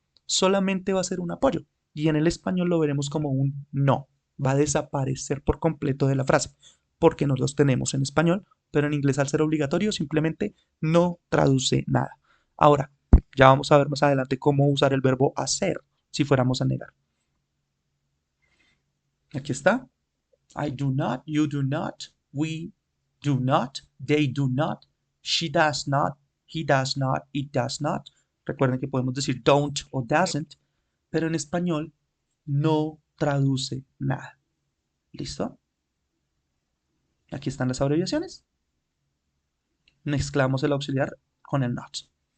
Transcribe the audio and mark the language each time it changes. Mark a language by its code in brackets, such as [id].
[es] Solamente va a ser un apoyo y en el español lo veremos como un no. Va a desaparecer por completo de la frase porque no los tenemos en español, pero en inglés al ser obligatorio simplemente no traduce nada. Ahora, ya vamos a ver más adelante cómo usar el verbo hacer si fuéramos a negar. Aquí está. [en] I do not, you do not, we do not, they do not, she does not, he does not, it does not. [es] Recuerden que podemos decir don't o doesn't, pero en español no traduce nada. ¿Listo? Aquí están las abreviaciones. Mezclamos el auxiliar con el not.